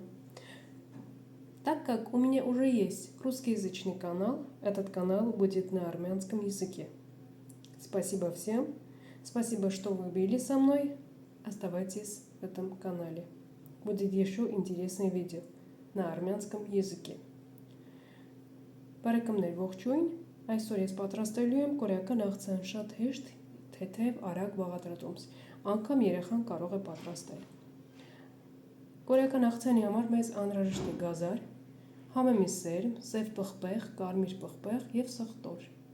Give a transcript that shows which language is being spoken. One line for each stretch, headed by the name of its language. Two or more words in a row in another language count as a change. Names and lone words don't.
Russian: Так как у меня уже есть русскоязычный канал, этот канал будет на армянском языке. Спасибо всем. Спасибо, что вы были со мной. Оставайтесь в этом канале. Будет еще интересное видео на армянском языке.
Armenian: Բարեկամներ, ողջույն։ Այսօր ես պատրաստելու եմ կորեական աղցան շատ հեշտ, թեթև, արագ բաղադրատոմս։ Անգամ երեխան կարող է պատրաստել։ Կորեական աղցանի համար մեզ անհրաժեշտ է գազար, համեմի սերմ, սև պղպեղ, կարմիր պղպեղ և սխտոր։